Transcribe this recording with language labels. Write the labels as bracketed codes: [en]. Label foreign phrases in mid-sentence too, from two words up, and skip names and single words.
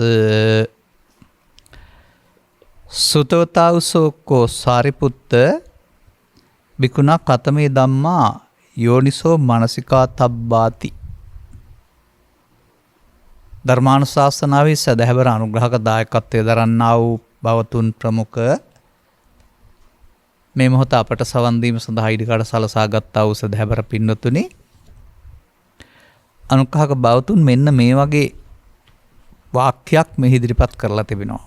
[pi] සුතවතාවසෝකෝ සාරිපුත්ත බිකුණා කතමේ ධම්මා යෝනිසෝ මනසිකා තබ්බාති. [si] ධර්මානුශාසනාවේ සදහැවර අනුග්‍රහක දායකත්වයේ දරන්නා වූ බවතුන් ප්‍රමුඛ මේ මොහොත අපට සවන් දීම සඳහා ඉදිරියට සලසා ගත්තා වූ සදහැවර පින්වතුනි, අනුග්‍රහක බවතුන් මෙන්න මේ වගේ වාක්‍යයක් මෙහි ඉදිරිපත් කරලා තිබෙනවා.